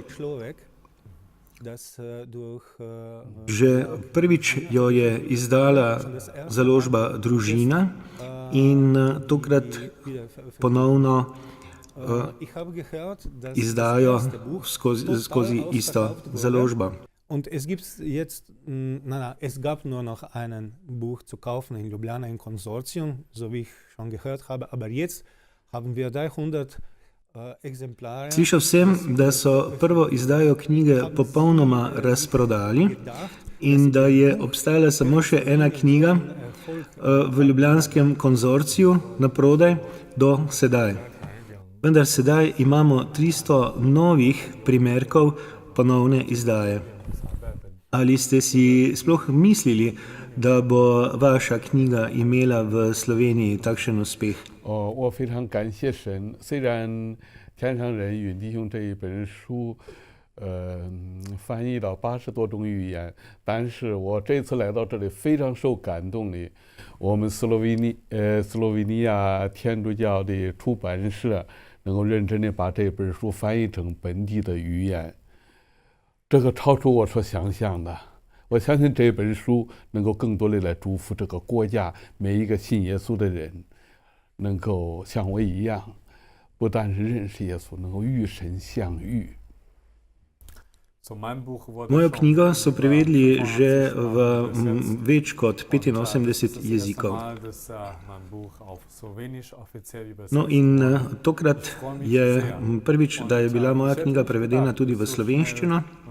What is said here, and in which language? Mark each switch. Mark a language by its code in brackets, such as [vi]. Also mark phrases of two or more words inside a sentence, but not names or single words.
[sl] Že prvič jo je izdala založba Družina in tokrat ponovno izdajo skozi isto založbo. [de] Und es gab nur noch einen Buch zu kaufen in Ljubljana im Konsortium, so wie ich schon gehört habe, aber jetzt haben wir 300 [sl] Slišal sem, da so prvo izdajo knjige popolnoma razprodali in da je obstajala samo še ena knjiga v ljubljanskem konzorciju na prodaj do sedaj. Vendar sedaj imamo 300 novih primerkov ponovne izdaje. Ali ste si sploh mislili, da bo vaša knjiga imela v Sloveniji takšen uspeh? [zh] 我非常感谢神，虽然《天上人与弟兄》这一本书，翻译到80多种语言，但是我这次来到这里非常受感动的，我们斯洛维尼亚天主教的出版社能够认真的把这本书翻译成本地的语言，这个超出我所想象的。我相信这本书能够更多的来祝福这个国家每一个信耶稣的人，能够像我一样，不但是认识耶稣，能够与神相遇。 [sl] Mojo knjigo so prevedli že v več kot 85 jezikov. No in tokrat je prvič, da je bila moja knjiga prevedena tudi v slovenščino.